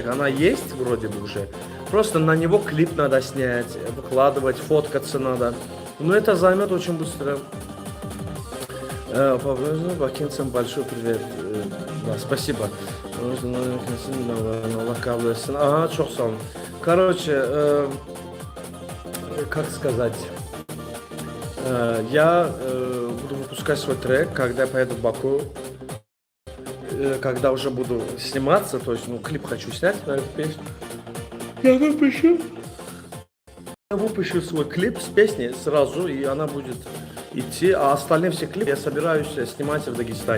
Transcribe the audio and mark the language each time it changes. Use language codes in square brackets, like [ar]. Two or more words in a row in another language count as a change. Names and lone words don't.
[ru] Она есть вроде бы уже. Просто на него клип надо снять, выкладывать, фоткаться надо. Но это займет очень быстро. Бакинцам большой привет. Да, спасибо. Ага, [tr] çok sağ olun. [ru] Короче, как сказать... Я буду выпускать свой трек, когда я поеду в Баку, когда уже буду сниматься, то есть, клип хочу снять на эту песню. Я выпущу свой клип с песней сразу, и она будет идти, а остальные все клипы я собираюсь снимать в Дагестане.